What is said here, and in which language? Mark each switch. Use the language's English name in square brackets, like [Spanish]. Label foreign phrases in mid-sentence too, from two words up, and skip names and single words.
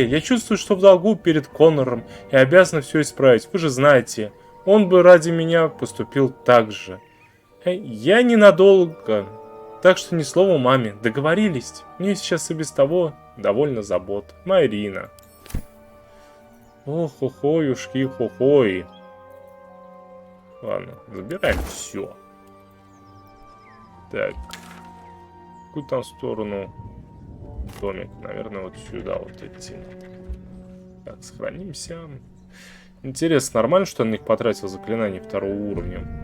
[Russian] Я чувствую, что в долгу перед Коннором и обязан все исправить. Вы же знаете, он бы ради меня поступил так же. Я ненадолго, так что ни слова маме. Договорились? Мне сейчас и без того довольно забот. Марина. Ох-хо-хой, ушки-хо-хой. Ладно, забираем все. Так. В какую там сторону домик? Наверное, вот сюда вот идти. Так, сохранимся. Интересно, нормально, что он на них потратил заклинание второго уровня?